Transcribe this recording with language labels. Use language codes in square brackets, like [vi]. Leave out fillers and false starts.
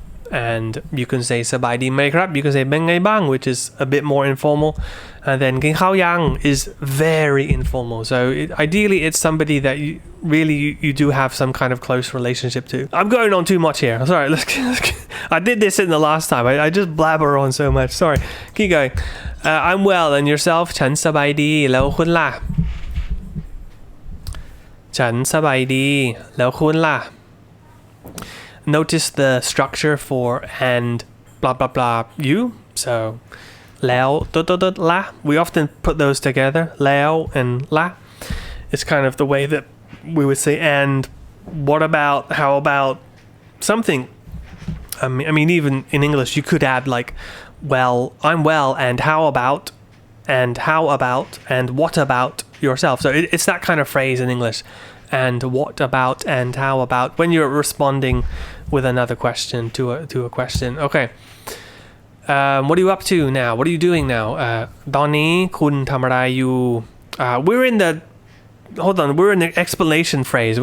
[en] And you can say [th] สบายดีไหมครับ [en] you can say [th] เป็นไงบ้าง [en] which is a bit more informal, and then [th] กินข้าวยัง [en] is very informal. So ideally it's somebody that you do have some kind of close relationship to. I'm going on too much here, sorry. Let's I did this in the last time. I just blabber on so much, sorry. Keep going. I'm well, and yourself? [th] ฉันสบายดีแล้วคุณล่ะ ฉันสบายดีแล้วคุณล่ะ [en] Notice the structure for and blah blah blah you. So แล้วละ we often put those together, แล้ว and la. It's kind of the way that we would say and, what about, how about, something. I mean even in English you could add like, well, I'm well, and how about, and what about yourself. So it's that kind of phrase in English, and what about, and how about, when you're responding with another question to a question. Okay. What are you up to now? What are you doing now? [th] ตอนนี้คุณทำอะไรอยู่ [en] we're in the explanation phase.